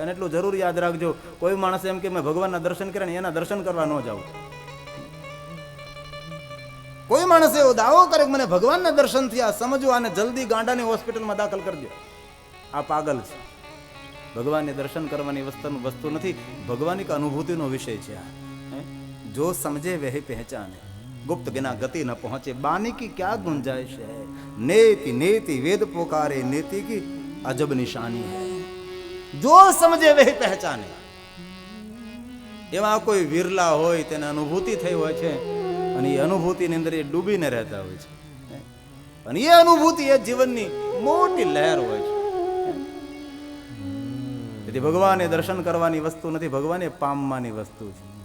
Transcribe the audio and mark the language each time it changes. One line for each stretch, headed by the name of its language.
Gujarati: અને એટલું જરૂર યાદ રાખજો, કોઈ માણસ એમ કે મેં ભગવાનના દર્શન કર્યા ને એના દર્શન કરવા ન જાવ. કોઈ માણસ એવો દાવો કરે કે મને ભગવાનના દર્શન થયા, સમજો આને જલ્દી ગાંડાની હોસ્પિટલમાં દાખલ કરજો. આ પાગલ છે. ભગવાનને દર્શન કરવાની વસ્તુ નથી, ભગવાનની અનુભૂતિનો વિષય છે.
Hindi: જો સમજે વહી પહેચાને, ગુપ્ત बिना गति न पहुंचे, बानी की क्या गुंजाइश है. नेति नेति वेद पुकारे, नेति की अजब निशानी है. જો સમજે વહી પહેચાને.
Gujarati: એવા કોઈ વિરલા હોય તેને અનુભૂતિ થઈ હોય છે અને એ અનુભૂતિની અંદર એ ડૂબીને રહેતા હોય છે. અને એ અનુભૂતિ એ જીવનની મોટી લહેર હોય છે. તેથી ભગવાને દર્શન કરવાની વસ્તુ નથી, ભગવાને પામવાની વસ્તુ છે.